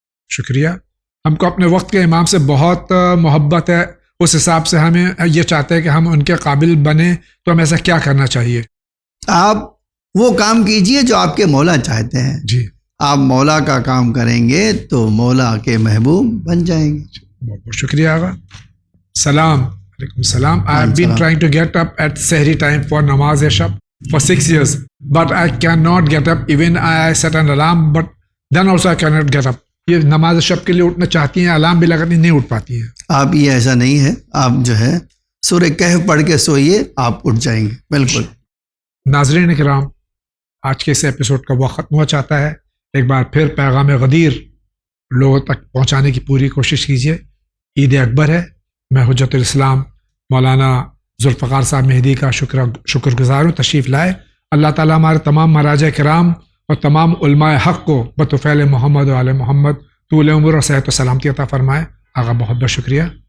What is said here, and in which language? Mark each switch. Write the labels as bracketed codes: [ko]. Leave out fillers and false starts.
[ur] شکریہ۔ ہم کو اپنے وقت کے امام سے بہت محبت ہے، اس حساب سے ہمیں یہ چاہتے ہیں کہ ہم ان کے قابل بنیں، تو ہمیں ایسا کیا کرنا چاہیے؟ آپ وہ کام کیجیے جو آپ کے مولا چاہتے ہیں، جی آپ مولا کا کام کریں گے تو مولا کے محبوب بن جائیں گے۔ بہت بہت شکریہ آغا۔ سلام علیکم السلام۔ [en] I have been trying to get up at Sehri time for Namaz Shab for 6 years, but I cannot get up. Even I set an alarm, but then also I cannot get up. [ur] یہ نماز شب کے لیے اٹھنا چاہتی ہیں، alarm بھی لگاتی نہیں اٹھ پاتی ہیں۔ آپ یہ ایسا نہیں ہے، آپ جو ہے سورہ کہف پڑھ کے سوئیے، آپ اٹھ جائیں گے بالکل۔ ناظرین کرام، آج کے اس ایپیسوڈ کا وقت ختم ہو چاہتا ہے۔ ایک بار پھر پیغام غدیر لوگوں تک پہنچانے کی پوری کوشش کیجیے۔ عید اکبر ہے، میں حجت الاسلام مولانا ذوالفقار صاحب مہدی کا شکر گزار ہوں، تشریف لائے۔ اللہ تعالیٰ ہمارے تمام مراجع کرام اور تمام علماء حق کو بطفیل محمد و آل محمد طول عمر اور صحت و سلامتی عطا فرمائے۔ آقا بہت بہت شکریہ،